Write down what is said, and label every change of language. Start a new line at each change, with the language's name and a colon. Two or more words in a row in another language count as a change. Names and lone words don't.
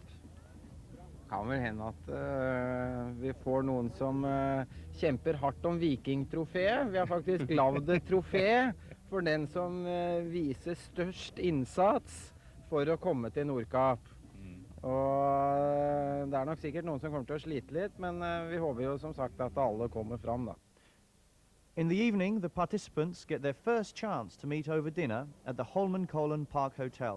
Norwegian: Det kan vel hende at vi får noen som kjemper hardt om vikingtrofé. Vi har faktisk lagd et trofé for den som viser størst innsats for å komme til Nordkapp. Og det er nok sikkert noen som kommer til å slite litt, men vi håper jo som sagt at alle kommer fram da.
English: In the evening, the participants get their first chance to meet over dinner at the Holmenkollen Park Hotel.